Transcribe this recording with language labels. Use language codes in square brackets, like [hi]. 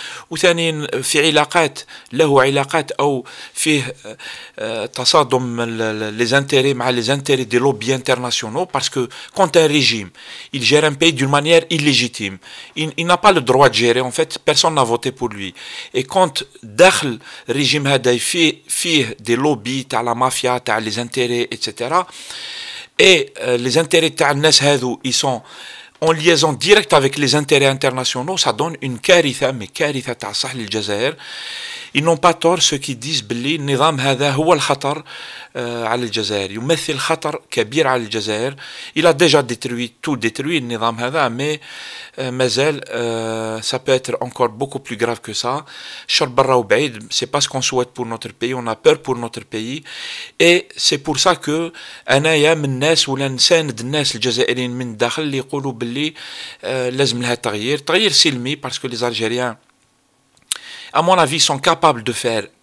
[ar] وثانيا في علاقات له علاقات أو فيه تصادم [fr] les intérêts مع les intérêts des lobbies internationaux, parce que quand un régime il gère un pays d'une manière illégitime, il n'a pas le droit de gérer, en fait personne n'a voté pour lui, et quand [ar] داخل [fr] régime [ar] هذا فيه [fr] des lobbies تاع la mafia تاع les intérêts etc. et les intérêts [ar] تاع الناس هذو [fr] ils sont en liaison directe avec les intérêts internationaux, ça donne une كارثة, mais [ar] كارثة تاع صح للجزائر. [fr] Ils n'ont pas tort ceux qui disent [ar] بلي النظام هذا هو الخطر على الجزائر, يمثل خطر كبير على الجزائر. [fr] Il a déjà tout détruit [ar] النظام هذا, [fr] mais [ar] مازال [fr] ça peut être encore beaucoup plus grave que ça. [ar] الشر برا وبعيد, [fr] c'est pas ce qu'on souhaite pour notre pays, on a peur pour notre pays, et c'est pour ça que [ar] أنايا من الناس ولا نساند الناس الجزائريين من الداخل اللي يقولوا بلي لازم لها تغيير سلمي, [fr] parce que les Algériens à mon avis, sont capables de faire